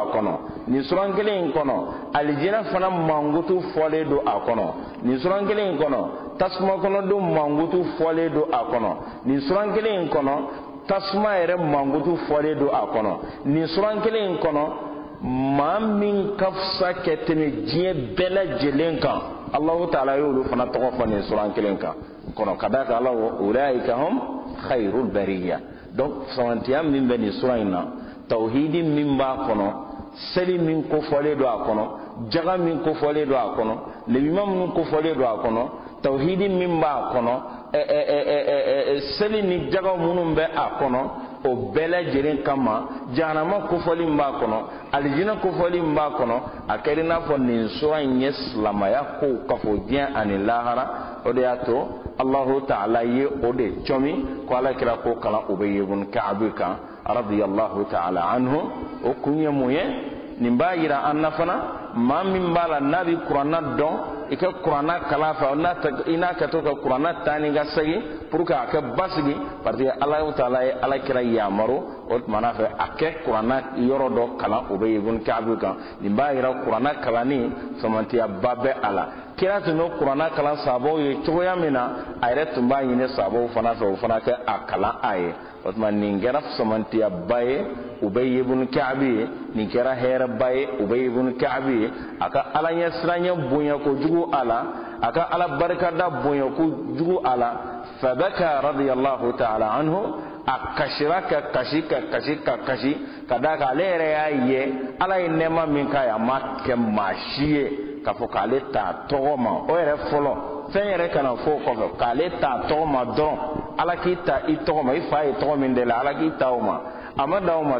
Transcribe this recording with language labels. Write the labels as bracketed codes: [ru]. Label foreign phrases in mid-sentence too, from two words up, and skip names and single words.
[bm] kɔnɔ nin suran kelen in kɔnɔ alijinɛ fana mankutu fɔlen don a kɔnɔ nin suran kelen in kɔnɔ tasuma kɔnɔdenw mankutu fɔlen don a kɔnɔ nin suran kelen in kɔnɔ tasuma yɛrɛ mankutu fɔlen don a kɔnɔ nin suran kelen in kɔnɔ maa min ka fisa ka tɛmɛ diɲɛ bɛɛ lajɛlen kan Allahu taala y'olu fana tɔgɔ fɔ nin suran kelen kan kɔnɔ ka d'a kan Ala [ar] أولئك هم خير البرية [bm] donc samantiya min bɛ nin suran in na tawhidi min b'a kɔnɔ seli min kofɔlen don a kɔnɔ jaga min kofɔlen don a kɔnɔ lebima minnu kofɔlen don a kɔnɔ tawhidi min b'a kɔnɔ seli ni jaga minnu bɛ a kɔnɔ o bɛɛ lajɛlen kama jahanama kofɔli min b'a kɔnɔ alijinɛ kofɔli min b'a kɔnɔ a kɛra i n'a fɔ nin suran in ye silamaya kow kafo diɲɛ ani lahara o de y'a to Allahu taala ye o de cɔmi ko alakira ko kalan Ubay ibn Ka'b kan [ar] رضي الله تعالى عنه [bm] o kun ye mun ye nin b'a yira an na fana maa min b'a la n'a bɛ kuranna dɔn i ka kuranna kalan fɛ i n'a ka to ka kuranna taa ni ka segin [fr] pour que [bm] a kɛ basigi [fr] parce que [bm] Allahu taala ye alakira yamaru o tumana fɛ a kɛ kuranna yɔrɔ dɔ kalan Ubay ibn Ka'b kan nin b'a yira kuranna kalanni samantiyaba bɛ a la kira tun bɛ kuranna kalan sahabaw ye cogoya min na a yɛrɛ tun b'a ɲini sahabaw fana fɛ o fana kɛ a kalan a ye o tuma nin kɛra samantiyaba ye Ubay ibn Ka'b ye nin kɛra hɛrɛba ye Ubay ibn Ka'b ye a ka ala ɲɛsiranya bonya kojugu a la a ka ala barikada bonya kojugu a la fabaka [ar] رضي الله تعالى عنه [bm] a kasira ka kasi ka d'a kan ale yɛrɛ y'a ye ala ye nɛɛma min k'a ye a ma kɛ maa si ye k'a fɔ k'ale t'a tɔgɔ ma o yɛrɛ fɔlɔ fɛn yɛrɛ kana fɔ o kɔfɛ k'ale t'a tɔgɔ ma dɔrɔn ala k'i ta i tɔgɔ ma i fa ye tɔgɔ min de la ala k'i ta o ma a ma dan o ma